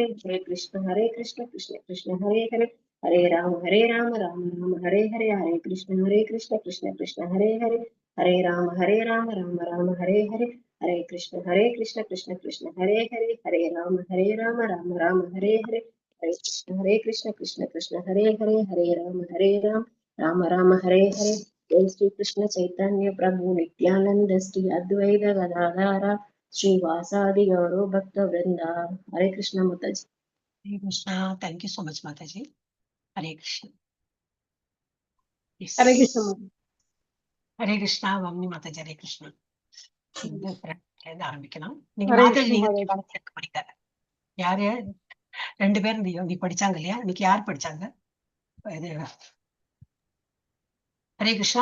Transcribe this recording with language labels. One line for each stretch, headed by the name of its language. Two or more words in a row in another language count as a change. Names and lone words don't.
Sanskrit: हरे कृष्ण कृष्ण हरे हरे, हरे राम राम हरे हरे, हरे कृष्ण कृष्ण हरे हरे, हरे राम राम हरे हरे, हरे कृष्ण कृष्ण हरे हरे, हरे राम राम हरे हरे, हरे कृष्ण कृष्ण हरे हरे, हरे राम राम हरे हरे, जय श्री कृष्ण चैतन्य प्रभु नित्यानंद श्री अद्वैत गदाधर श्रीवासादि गौरव भक्त वृंदा।
Hindi: हरे कृष्ण माताजी। हरे कृष्णा,
English: thank you so much
Hindi: माताजी. हरे कृष्ण. हरे कृष्ण माताजी.
Tamil: ஹரே கிருஷ்ணா. வம்மி மாதாஜி. ஹரே கிருஷ்ணா. ஆரம்பிக்கலாம். நீங்க
Hindi: हरे
Tamil: மாதாஜி
Hindi: कृष्ण
Tamil: நீங்க
Hindi: हरे
Tamil: படிக்க யாரு 2 பேர் நீ படிச்சாங்க இல்லையா? இன்னைக்கு யார் படிச்சாங்க? இது ஹரே கிருஷ்ணா.